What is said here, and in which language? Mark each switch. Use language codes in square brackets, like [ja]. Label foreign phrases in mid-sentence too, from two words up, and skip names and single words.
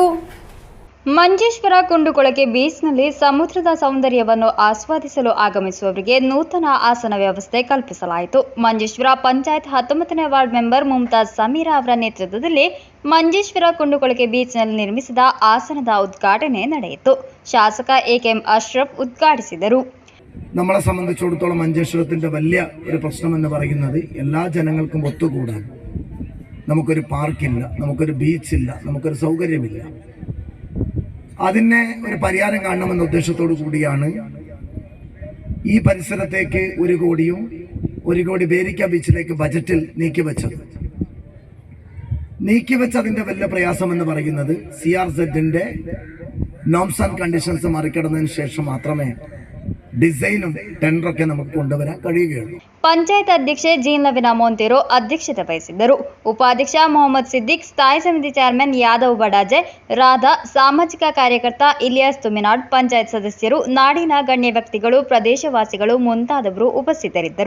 [kn] ಮಂಜೇಶ್ವರ ಕುಂಡುಕೊಳಕೆ ಬೀಚ್ನಲ್ಲಿ ಸಮುದ್ರದ ಸೌಂದರ್ಯವನ್ನು ಆಸ್ವಾದಿಸಲು ಆಗಮಿಸುವವರಿಗೆ ನೂತನ ಆಸನ ವ್ಯವಸ್ಥೆ ಕಲ್ಪಿಸಲಾಯಿತು. ಮಂಜೇಶ್ವರ ಪಂಚಾಯತ್ 19ನೇ ವಾರ್ಡ್ ಮೆಂಬರ್ ಮುಮ್ತಾಜ್ ಸಮೀರಾ ಅವರ ನೇತೃತ್ವದಲ್ಲಿ ಮಂಜೇಶ್ವರ ಕುಂಡುಕೊಳಕೆ ಬೀಚ್ನಲ್ಲಿ ನಿರ್ಮಿಸಿದ ಆಸನದ ಉದ್ಘಾಟನೆ ನಡೆಯಿತು. ಶಾಸಕ ಎ.ಕೆ.ಎಂ. അഷ്റഫ് ഉദ്ഘാടിಸಿದರು. [ml] നമ്മളെ സംബന്ധിച്ചിടത്തോളം മഞ്ചേശ്വരത്തിൻ്റെ വലിയ ഒരു പ്രശ്നമെന്ന് പറയുന്നത് എല്ലാ ജനങ്ങൾക്കും ഒത്തുകൂടാൻ. നമുക്കൊരു പാർക്കില്ല, നമുക്കൊരു ബീച്ചില്ല, നമുക്കൊരു സൗകര്യമില്ല. അതിനെ ഒരു പരിഹാരം കാണണമെന്ന ഉദ്ദേശത്തോടു കൂടിയാണ് ഈ പരിസരത്തേക്ക് 1 കോടിയും 1 കോടി ബേരിക്ക ബീച്ചിലേക്ക് ബജറ്റിൽ നീക്കിവെച്ചതിൻ്റെ വലിയ പ്രയാസം എന്ന് പറയുന്നത് CRZ [en] norms and conditions [ml] മറികടന്നതിന് ശേഷം മാത്രമേ ഡിസൈനും ടെൻഡറൊക്കെ നമുക്ക് കൊണ്ടുവരാൻ കഴിയുകയുള്ളൂ. [kn] ಪಂಚಾಯತ್ ಅಧ್ಯಕ್ಷೆ ಜೀನ್ ಲವಿನಾ ಮೊಂತೇರೋ ಅಧ್ಯಕ್ಷತೆ ವಹಿಸಿದ್ದರು. ಉಪಾಧ್ಯಕ್ಷ ಮೊಹಮ್ಮದ್ ಸಿದ್ದಿಕ್, ಸ್ಥಾಯಿ ಸಮಿತಿ ಚೇರ್ಮನ್ ಯಾದವ್ ಬಡಾಜೆ, ರಾಧಾ, ಸಾಮಾಜಿಕ ಕಾರ್ಯಕರ್ತ ಇಲಿಯಾಸ್ ತುಮಿನಾಡ್, ಪಂಚಾಯತ್ ಸದಸ್ಯರು, ನಾಡಿನ ಗಣ್ಯ ವ್ಯಕ್ತಿಗಳು, ಪ್ರದೇಶವಾಸಿಗಳು ಮುಂತಾದವರು ಉಪಸ್ಥಿತರಿದ್ದರು.